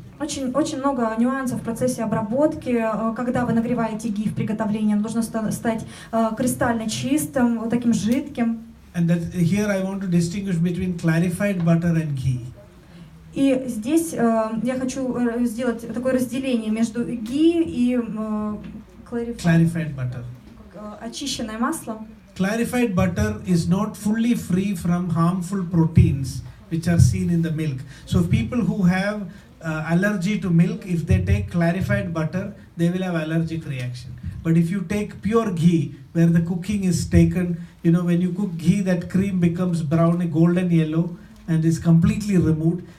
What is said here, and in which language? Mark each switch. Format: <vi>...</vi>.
<ru>Очень много нюансов в процессе обработки. Когда вы нагреваете ghee в приготовлении, оно должно стать кристально чистым, вот таким жидким.</ru> <en>And that here I want to distinguish between clarified butter and ghee.</en> <ru>И здесь я хочу сделать такое разделение между ghee и</ru> <en>clarified butter.</en> <ru>Очищенное масло.</ru> <en>Clarified butter is not fully free from harmful proteins which are seen in the milk. So people who have allergy to milk, if they take clarified butter, they will have allergic reaction. But if you take pure ghee, where the cooking is taken, you know, when you cook ghee, that cream becomes brown, golden yellow, and is completely removed.</en>